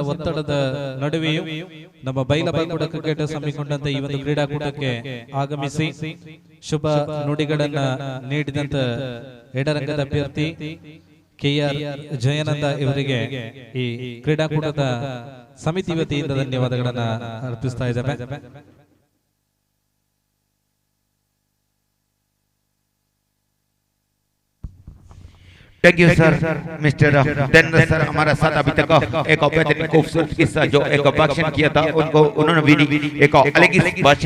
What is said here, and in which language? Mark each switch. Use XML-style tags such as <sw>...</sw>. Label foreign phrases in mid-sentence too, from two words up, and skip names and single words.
<kn>ಒತ್ತಡದ ನಡುವೆಯೂ ನಮ್ಮ ಬೈಲಬಾಗುಡ ಕ್ರಿಕೆಟ್ ಹಮ್ಮಿಕೊಂಡಂತ ಈ ಒಂದು ಕ್ರೀಡಾಕೂಟಕ್ಕೆ ಆಗಮಿಸಿ ಶುಭ ನುಡಿಗಳನ್ನ ನೀಡಿದಂತ ಎಡರಂಗದ ಅಭ್ಯರ್ಥಿ ಕೆಆರ್ ಜಯನಂದ ಇವರಿಗೆ ಈ ಕ್ರೀಡಾಕೂಟದ ಸಮಿತಿ ವತಿಯಿಂದ ಧನ್ಯವಾದಗಳನ್ನ ಅರ್ಪಿಸ್ತಾ ಇದ್ದೇವೆ.</kn> <en>thank you sir mister</en> <hi>देवेंद्र सर हमारा साथ अभी तक एक बेहतरीन खूबसूरत किस्सा जो एक भाषण किया था उनको उन्होंने भी एक अलग ही भाषा</hi>